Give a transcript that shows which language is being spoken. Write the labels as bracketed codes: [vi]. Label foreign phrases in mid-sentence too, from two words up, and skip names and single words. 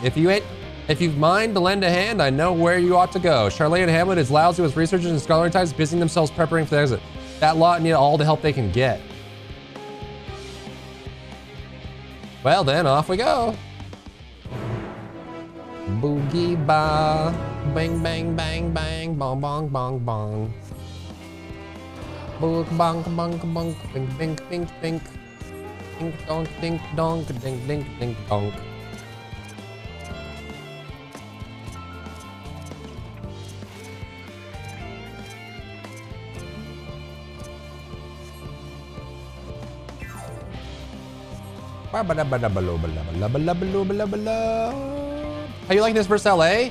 [en] If you've mind to lend a hand, I know where you ought to go. Charlene and Hamlet is lousy with researchers and scholarly types busying themselves preparing for the exit. That lot need all the help they can get. Well then, off we go. Boogie ba, bang bang bang bang, bong bong bong bong. Boog bong bong bong, bing bing bing bing. Ding donk ding donk ding ding ding donk. How you liking this versus LA?